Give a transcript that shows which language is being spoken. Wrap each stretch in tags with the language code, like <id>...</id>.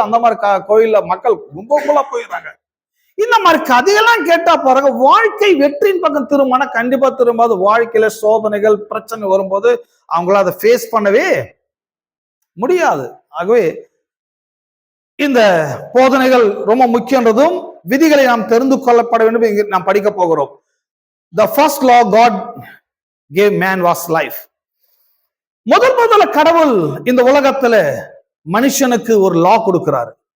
<ta>அந்த மாதிரி கோயில்ல மக்கள் கும்பகும்பலா போயிடுறாங்க. இந்த மாதிரி கதையெல்லாம் கேட்டா பாருங்க, வாழ்க்கை வெற்றியின் பக்கம் திரும்பினா கண்டிப்பா திரும்பாது. வாழ்க்கையில சோதனைகள், பிரச்சனை வரும்போது அவங்களால அதை ஃபேஸ் பண்ணவே முடியாது. ஆகவே இந்த போதனைகள் ரொம்ப முக்கியன்றதும், விதிகளை நாம் தெரிந்து கொள்ளப்பட வேண்டும். நாம் படிக்க போகிறோம்.</ta> <en>The first law God gave man was life.</en> <ta>முதல்ல கடவுள் இந்த உலகத்துல மனுஷனுக்கு ஒரு லா கொடுக்கிறாரு.</ta>